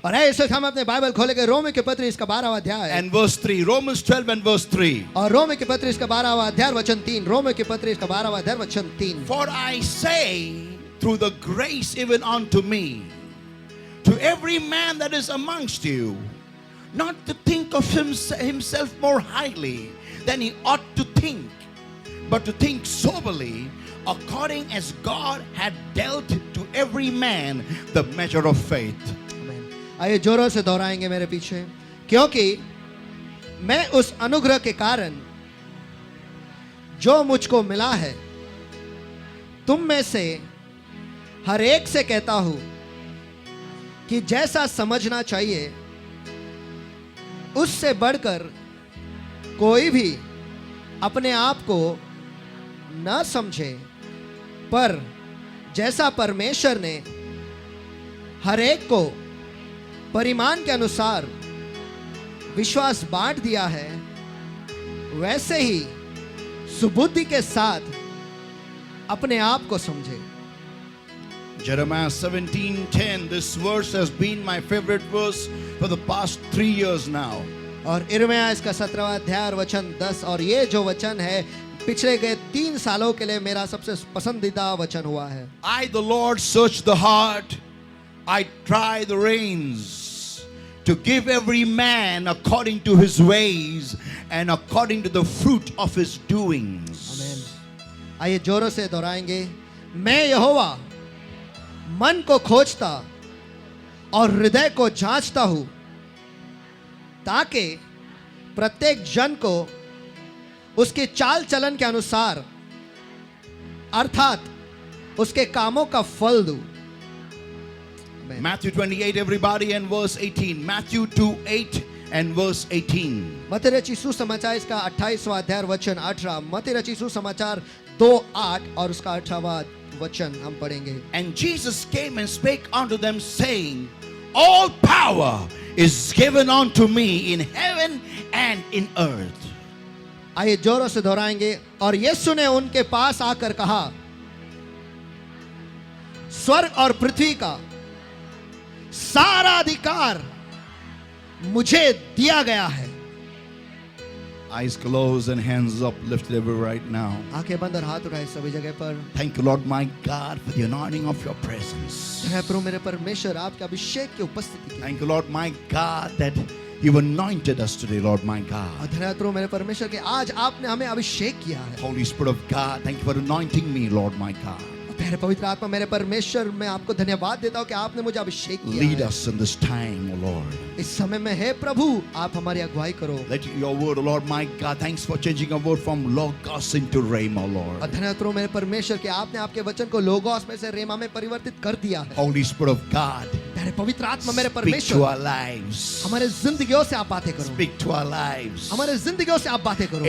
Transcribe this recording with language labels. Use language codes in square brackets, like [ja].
[hi] और है इस वक्त हम अपने बाइबल खोलेंगे रोमी के पत्र इसका 12वां अध्याय [en] And verse 3. Romans 12 and verse 3. [hi] और रोमी के पत्र इसका 12वां अध्याय वचन 3 रोमी के पत्र इसका 12वां अध्याय वचन 3 [en] For I say, through the grace even unto me, to every man that is amongst you, not to think of himself more highly than he ought to think, but to think soberly, according as God had dealt to every man the measure of faith. [hi] आइए जोरों से दोहराएंगे मेरे पीछे, क्योंकि मैं उस अनुग्रह के कारण जो मुझको मिला है तुम में से हर एक से कहता हूं कि जैसा समझना चाहिए उससे बढ़कर कोई भी अपने आप को न समझे, पर जैसा परमेश्वर ने हर एक को परिमाण के अनुसार विश्वास बांट दिया है, वैसे ही सुबुद्धि के साथ अपने आप को समझे। [en] Jeremiah 17:10. This verse has been my favorite verse for the past 3 years now. [hi] और यिर्मयाह इसका 17वां अध्याय वचन 10, और ये जो वचन है पिछले गए 3 सालों के लिए मेरा सबसे पसंदीदा वचन हुआ है। [en] I, the Lord, search the heart. I try the reins to give every man according to his ways and according to the fruit of his doings. [hi] आमेन। आइए जोरों से दोहराएंगे, मैं यहोवा मन को खोजता और हृदय को जांचता हूं, ताकि प्रत्येक जन को उसके चाल चलन के अनुसार अर्थात उसके कामों का फल दूं। [en] Matthew 28, everybody, and verse 18. Matthew 2:8 and verse 18. [hi] मत्ती रचित सुसमाचार इसका 28वां अध्याय वचन 18, मत्ती रचित सुसमाचार 2:8 और उसका 18वां वचन हम पढ़ेंगे। [en] And Jesus came and spake unto them, saying, all power is given unto me in heaven and in earth. [hi] आइए जोरों से दोहराएंगे, और यीशु ने उनके पास आकर कहा, स्वर्ग और पृथ्वी का सारा अधिकार मुझे दिया गया है। [en] Eyes closed and hands uplifted everywhere right now. [hi] आंखें बंद और हाथ उठाए सभी जगह पर। [en] Thank you, Lord my God, for the anointing of your presence. [hi] है प्रभु मेरे परमेश्वर आपके अभिषेक की उपस्थिति की। [en] Thank you, Lord my God, that you anointed us today, Lord my God. [hi] और धन्यवाद प्रभु मेरे परमेश्वर के आज आपने हमें अभिषेक किया है। [en] Holy Spirit of God, thank you for anointing me, Lord my God. [hi] मेरे पवित्र आत्मा मेरे परमेश्वर, मैं आपको धन्यवाद देता हूँ कि आपने मुझे अभिषेक किया [en] Lead [hi] है। [en] us in this time, O Lord. [hi] इस समय में है प्रभु आप हमारी अगुवाई करो। [en] Let your word, O Lord my God, thanks for changing our word from logos into rhema, O Lord. [hi] और धन्यवाद प्रभु मेरे परमेश्वर कि आपने आपके वचन को लोगोस में से रेमा में परिवर्तित कर दिया है। [en] Holy Spirit of God, [hi] मेरे पवित्र आत्मा मेरे [en] speak to [hi] परमेश्वर, [en] our lives. [hi] हमारे जिंदगियों से आप बातें करो। [en] Speak to our lives. [hi] हमारे जिंदगियों से आप बातें करो।